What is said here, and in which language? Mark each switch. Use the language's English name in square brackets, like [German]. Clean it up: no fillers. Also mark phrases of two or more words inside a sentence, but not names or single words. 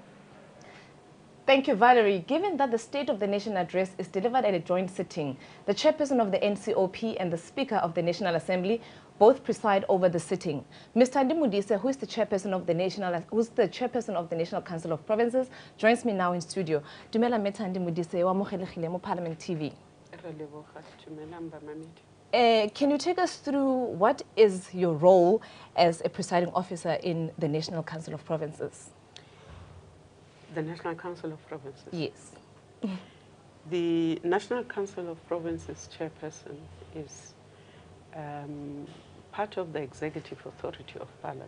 [English] Thank you, Valerie. Given that the State of the Nation address is delivered at a joint sitting, the chairperson of the NCOP and the Speaker of the National Assembly both preside over the sitting. Mr. Ndimudise, who is the chairperson of the National Council of Provinces, joins me now in studio. [Northern Sotho] Dumela Meta Ndimudise wa mogelegile mo Parliament TV. [English] Can you take us through what is your role as a presiding officer in the National Council of Provinces? The National Council of Provinces? Yes. The National Council of Provinces chairperson is part of the executive authority of Parliament.